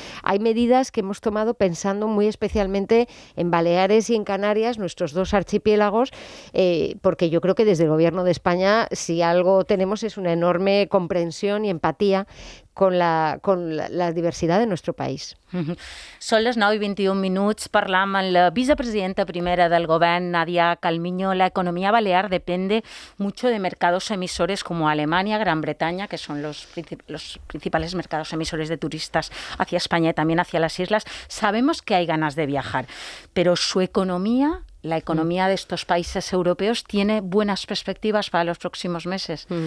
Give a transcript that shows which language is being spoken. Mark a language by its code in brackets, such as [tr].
[es] Hay medidas que hemos tomado pensando muy especialmente en Baleares y en Canarias, nuestros dos archipiélagos, porque yo creo que desde el Gobierno de España, si algo tenemos, es una enorme comprensión y empatía con la diversidad de nuestro país. [ca] Són les 9:21. Parlam amb la vicepresidenta primera del Govern, Nadia Calviño. [es] La economía balear depende mucho de mercados emisores como Alemania, Gran Bretaña, que son los principales mercados emisores de turistas hacia España y también hacia las islas. Sabemos que hay ganas de viajar, pero su economía ¿la economía de estos países europeos tiene buenas perspectivas para los próximos meses?